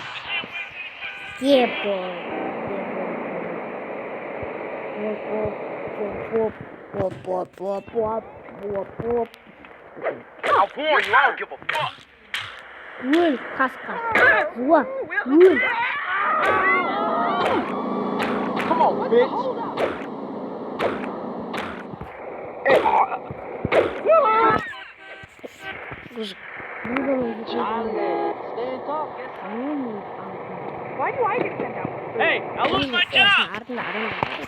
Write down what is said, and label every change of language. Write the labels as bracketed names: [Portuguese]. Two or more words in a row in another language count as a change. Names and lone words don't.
[English] Епо. I'll warn you, I don't give a fuck. [Kazakh] Өл, қасқа. Зуа, өл. [English] Come on, bitch. Гужик. Why do I get sent out? Hey, I lose my job. [Kazakh] Артында адам бар.